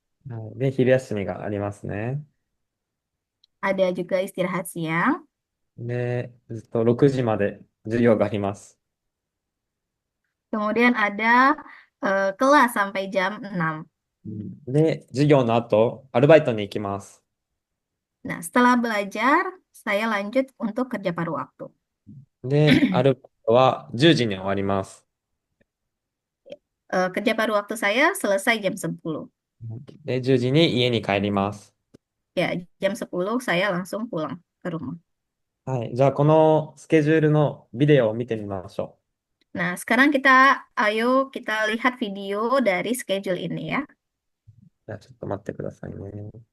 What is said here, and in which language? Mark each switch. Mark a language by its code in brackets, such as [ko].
[ja] はいで、昼休みがありますね。 [id] Ada juga istirahat siang, [ja] で、ずっと6時まで授業があります。 [id] kemudian ada kelas sampai jam 6. [ja] で、授業の後、アルバイトに行きます。 [id] Nah, setelah belajar, saya lanjut untuk kerja paruh waktu. [ja] で、アルバイトは10時に終わります。 [id] Kerja paruh waktu saya selesai jam 10. [ja] で、10時に家に帰ります。 [id] Ya, jam 10 saya langsung pulang ke rumah. [ja] はい。じゃあ、このスケジュールのビデオを見てみましょ [id] Nah, sekarang ayo kita lihat video dari schedule ini ya. [ja] う。じゃあ、ちょっと待ってくださいね。